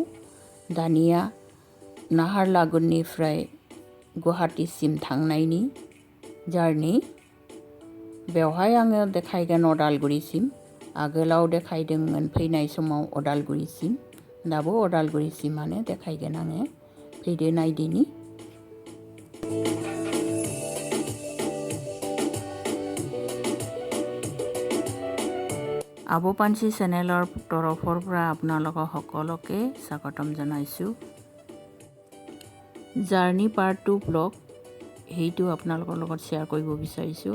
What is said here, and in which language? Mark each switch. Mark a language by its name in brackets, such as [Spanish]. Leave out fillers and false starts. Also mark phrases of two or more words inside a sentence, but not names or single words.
[Bodo] दानिया नाहारलागुननिफ्राय गुवाहाटीसिम थांनायनि जार्नि। बेवहाय आङो देखायगोन अदालगुरिसिम। आगोलाव देखायदोंमोन फैनाय समाव अदालगुरिसिम। दाबो अदालगुरिसिमानो देखायगोन आङो। फैदो नायदिनि। [Assamese] আবু পাঞ্চি চেনেলৰ তৰফৰ পৰা আপোনালোকক সকলোকে স্বাগতম জনাইছোঁ। [English] journey part 2 blog [Assamese] সেইটো আপোনালোকৰ লগত শ্বেয়াৰ কৰিব বিচাৰিছোঁ।